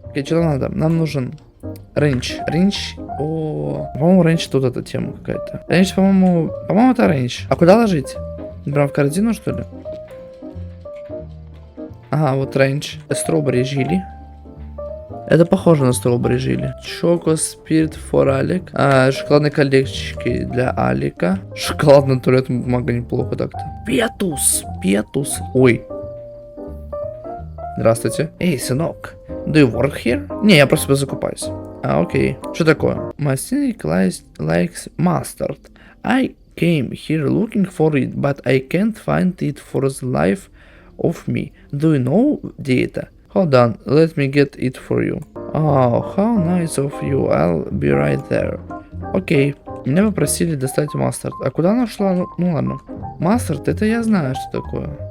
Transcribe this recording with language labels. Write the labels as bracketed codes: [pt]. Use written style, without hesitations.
[ru] Окей, что надо? Нам нужен рейндж. Рейндж. По-моему, рейндж тут эта тема какая-то. Рейндж, по-моему, это рейндж. А куда ложить? Прям в корзину, что ли? Ага, вот рейндж. Стробери жили. Это похоже на стробери жили. [en] Choco Spirit for Алик. [ru] Шоколадные колечки для Алика. Шоколадная туалетная бумага неплохо так-то. Петус. Ой. Здравствуйте. Эй, сынок. [en] Do you work here? [ru] Не, я просто закупаюсь. Окей. Что такое? [en] My cynic likes mustard. I came here looking for it, but I can't find it for the life of me. Do you know [ru] где это? [en] Hold on, let me get it for you. Oh, how nice of you. I'll be right there. Окей. [ru] Меня попросили достать мастард. А куда она шла? Ну ладно. Мастард, это я знаю, что такое.